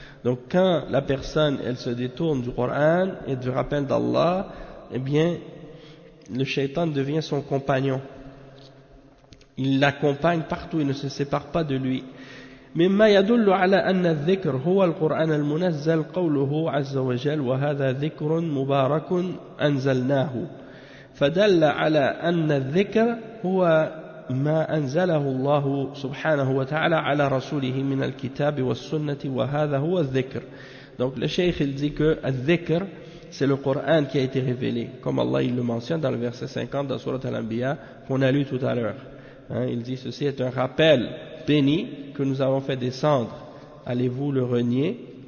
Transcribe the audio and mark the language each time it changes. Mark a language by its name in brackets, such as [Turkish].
[French] Donc quand la personne elle se détourne du Coran et du rappel d'Allah, eh bien le shaitan devient son compagnon, il l'accompagne partout, il ne se sépare pas de lui. [Arabic] مما يدل على أن الذكر هو القرآن المنزل قوله عز وجل وهذا ذكر مبارك أنزلناه فدل على أن الذكر هو ما أنزله الله سبحانه وتعالى على رسوله من الكتاب والسنة وهذا هو الذكر. [French] Donc le cheikh il dit que الذكر c'est le Coran qui a été révélé, comme Allah il le mentionne dans le verset 50 de la sourate Al-Anbiya qu'on a lu tout à l'heure. Il dit ceci est un rappel béni que nous avons fait descendre, allez-vous le renier?